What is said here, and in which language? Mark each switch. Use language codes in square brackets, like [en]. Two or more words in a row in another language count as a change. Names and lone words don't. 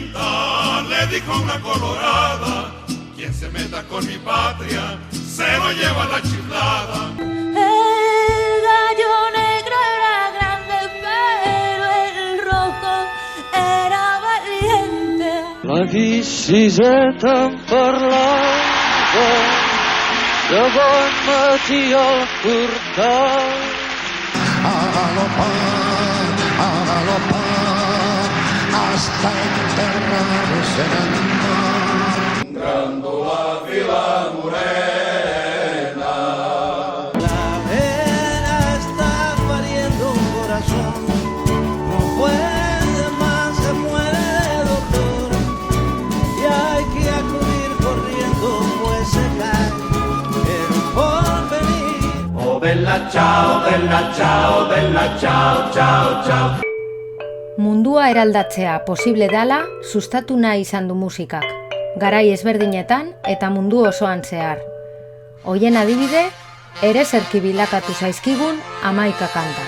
[es] le dijo una colorada, quien se meta con mi patria, se lo lleva la chiflada. El gallo negro era grande, pero el rojo era valiente. La vie si est un parlando, [ca] de bon matí al portal. [es] A galopar, hasta enterrarse en el mar. [pt] Grándola Vila Morena. [es] La vena está pariendo un corazón, no puede más, se muere, doctor, y hay que acudir corriendo, pues se cae el porvenir. [it] Oh, bella ciao, bella ciao, bella ciao, ciao, ciao. [eu] Mundua eraldatzea posible dela sustatu nahi izan du musikak, garai ezberdinetan eta mundu osoan zehar. Hoien adibide, ere zerki bilakatu zaizkigun 11 kanta.